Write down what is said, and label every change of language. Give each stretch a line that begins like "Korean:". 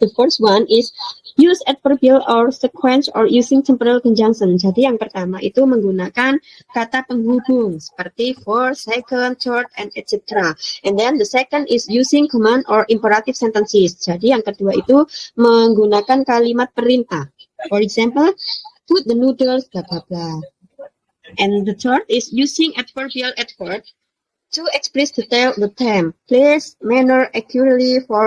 English: The first one is use adverbial or sequence or using temporal conjunction.
Indonesian: Jadi yang pertama itu menggunakan kata penghubung seperti
English: for, second, third, and etc. And then the second is using command or imperative sentences.
Indonesian: Jadi yang kedua itu menggunakan kalimat perintah.
English: For example, put the noodles, blah blah blah. And the third is using adverbial adverb to express the time, place, manner accurately.